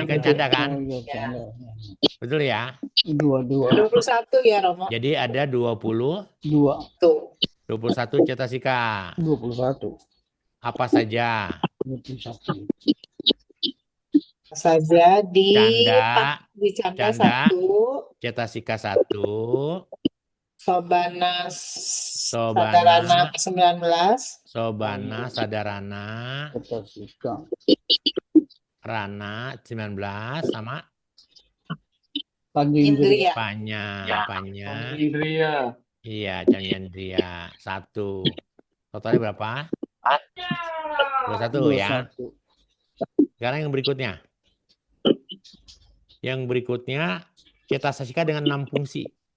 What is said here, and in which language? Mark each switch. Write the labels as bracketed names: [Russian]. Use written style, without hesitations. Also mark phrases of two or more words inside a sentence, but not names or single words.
[Indonesian] ini kan canda kan? Oh, iya, canda. Betul ya? 22. 21 ya Romo. Jadi ada 20, 2. Tuh. 21 cetasika. 21. Apa saja? 21. Saja di Canda, canda 1. cetasika 1, [Pali] Sobana sadarana 19. Sobana sadarana, [Indonesian] Cetasika. Rana 19, sama Indria. Panya. Indria. Iya, Canyandria 1. Totalnya berapa? 21 ya. 21. Sekarang yang berikutnya. Yang berikutnya cetasika dengan 6 fungsi.